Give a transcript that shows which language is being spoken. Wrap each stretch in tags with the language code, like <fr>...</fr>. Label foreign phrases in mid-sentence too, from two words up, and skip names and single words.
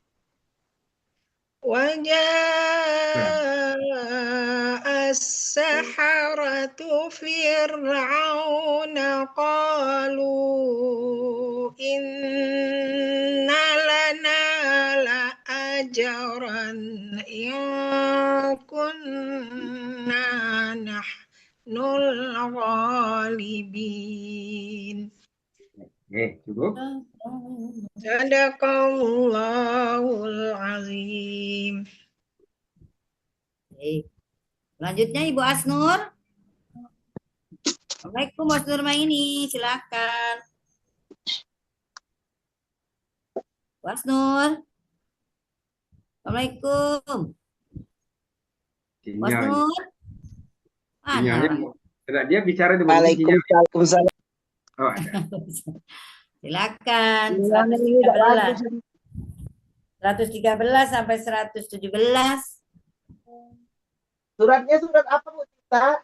<ar>وجاء السحرة فرعون قالوا إن لنا لأجرا إن كنا نحن الغالبين.</ar> <id>Cukup.</id> <ar>صدق الله العظيم.</ar> <id>Selanjutnya Ibu Asnur. Assalamualaikum Bu Asnur Maini, silakan. Bu Asnur. Assalamualaikum. Bu Asnur. Sinyalnya, dia bicara di Waalaikumsalam. Oh, ada. Silakan. 113 sampai 117. Suratnya surat apa Bu Tita?</id>